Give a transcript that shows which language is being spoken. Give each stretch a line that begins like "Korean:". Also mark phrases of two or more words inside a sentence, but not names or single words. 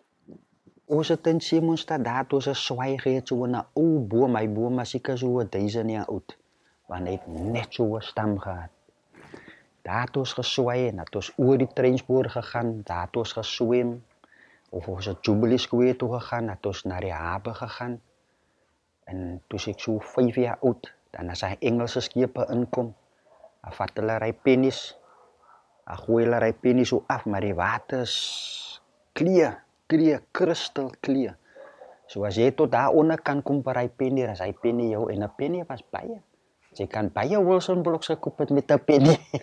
Afrikaans: Ons het in Simonstad daar toe se swaai gehad, so 'n ou boom, my boom was seker so 1000 jaar oud, want hy het net so 'n stam gehad. Daar het ons geswaai en het ons oor die treinspoor gegaan, daar het ons geswem, of ons het Jubilee Square toe gegaan, het ons naar die haven gegaan.
Dutch: En toen ik zo 5 jaar oud,
Afrikaans: dan as hy Engelse skepe inkom, dan vat hulle ry pennies, dan gooi hulle ry pennies so af, maar die water is clear, kristalclear. So as jy tot daar onder kan kom by ry pennie, dan is hy pennie jou, en 'n pennie was baie. Jy kan baie Wilson Blocks gekoop het met 'n pennie.